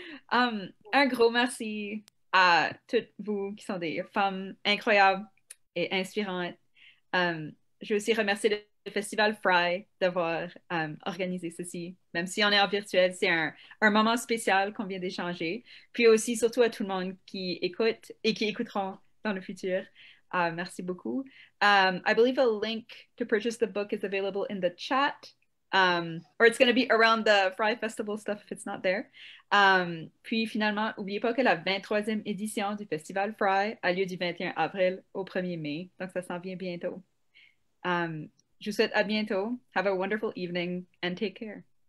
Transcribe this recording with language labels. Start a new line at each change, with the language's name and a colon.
French: Un gros merci à toutes vous qui sont des femmes incroyables et inspirantes. Je veux aussi remercier le Festival Frye d'avoir organisé ceci. Même si on est en virtuel, c'est un moment spécial qu'on vient d'échanger. Puis aussi, surtout à tout le monde qui écoute et qui écouteront dans le futur. Merci beaucoup.
English: I believe a link to purchase the book is available in the chat. Or it's going to be around the Frye Festival stuff if it's not there.
French: Puis finalement, n'oubliez pas que la 23e édition du Festival Frye a lieu du 21 avril au 1er mai. Donc ça s'en vient bientôt. Je vous souhaite à bientôt.
English: Have a wonderful evening and take care.